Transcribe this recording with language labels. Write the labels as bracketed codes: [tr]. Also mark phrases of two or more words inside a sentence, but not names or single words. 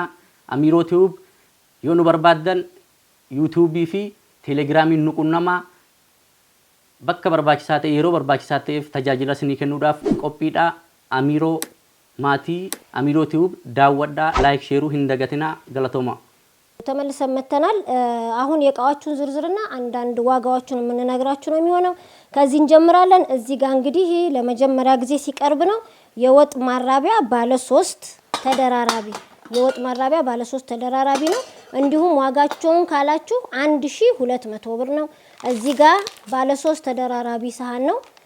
[om] Amiroo Tube yoo nu barbaadan YouTube fi Telegramiin nu qunnamaa. Bakka barbaachisaa ta'e yeroo barbaachisaa ta'eef tajaajila sinii kennuudhaaf qophiidha. Amiroo maatii Amiroo Tube daawwadhaa [en] like share [om] hin dagatinaa. Galatooma [am] ተመልሰን መተናል። አሁን የቃዎቹን ዝርዝርና አንዳንድ ዋጋዎቹን የምንነግራችሁ ነው የሚሆነው። ከዚህ እንጀምራለን። እዚህ ጋር እንግዲህ ለመጀመሪያ ጊዜ ሲቀርብ ነው የወጥ ማራቢያ ባለ 3 ተደራራቢ የወጥ ማራቢያ ባለ 3 ተደራራቢ ነው። እንዲሁም ዋጋቸውን ካላችሁ 1200 ብር ነው። እዚህ ጋር ባለ 3 ተደራራቢ ሳህን ነው